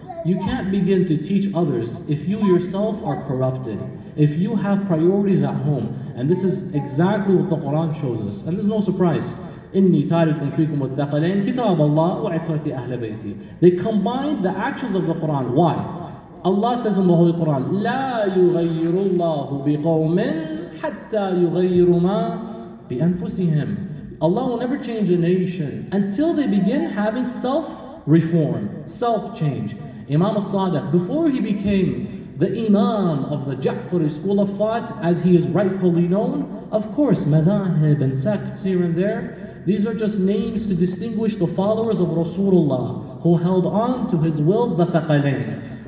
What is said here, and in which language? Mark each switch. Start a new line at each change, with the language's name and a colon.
English: You can't begin to teach others if you yourself are corrupted, if you have priorities at home. And this is exactly what the Quran shows us. And there's no surprise.
Arabic: إِنِّي تَارِكُمْ فِيكُمْ وَالثَّقَلَيْنِ كِتَابَ اللَّهِ وَعِتْرَةِ أَهْلِ بَيْتِي.
English: They combine the actions of the Quran. Why? Allah says in the Holy Quran,
Arabic: لَا يُغَيِّرُ اللَّهُ بِقَوْمٍ حَتَّى يُغَيِّرُ مَا بِأَنفُسِهِمْ.
English: Allah will never change a nation until they begin having self-reform, self-change. Imam al-Sadiq, before he became the Imam of the Ja'fari school of thought, as he is rightfully known, of course, madahib and sects here and there, these are just names to distinguish the followers of Rasulullah who held on to his will, the thaqalain.